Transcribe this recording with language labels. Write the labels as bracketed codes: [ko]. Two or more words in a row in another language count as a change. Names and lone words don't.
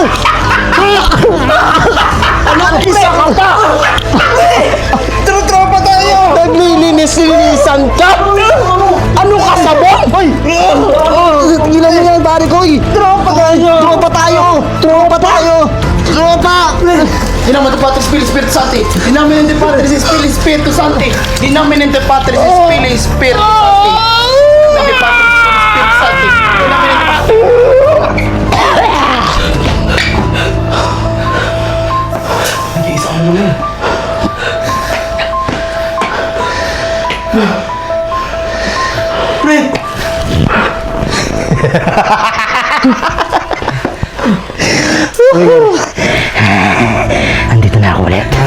[tl] Isa ka pa! Tropa tayo! Naglilinis-linisan ka? [ceb] Ano kasabot? [tl] Hoy! Ilan mo yan, pare ko? Tropa tayo! Tropa tayo! Tropa tayo! Tropa! [la] In nomine Patris Spiritus Sancti. In nomine Patris Spiritus Sancti. In nomine Patris Spiritus Sancti. In nomine Patris Spiritus Sancti. In nomine Patris. [tl] Nag-iisa ko naman. Pre! Andito na ako ulit.